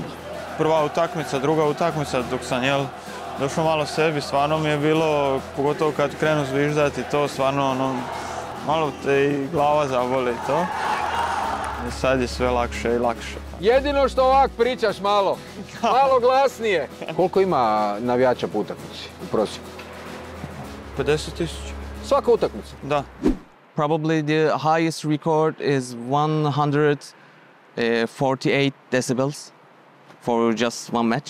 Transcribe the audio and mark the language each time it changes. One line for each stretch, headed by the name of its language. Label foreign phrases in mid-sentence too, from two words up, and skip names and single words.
Croatian: Prva utakmica, druga utakmica, dok sam došao malo sebi, stvarno mi je bilo, pogotovo kad krenu zviždati, to stvarno malo te i glava zaboli to. I sad je sve lakše i lakše. Jedino što ovak pričaš malo glasnije. Koliko ima navijača po utakmici u prosjeku? 50.000. Svaka utakmica? Da.
English: Probably the highest record is 148 decibels for just one match.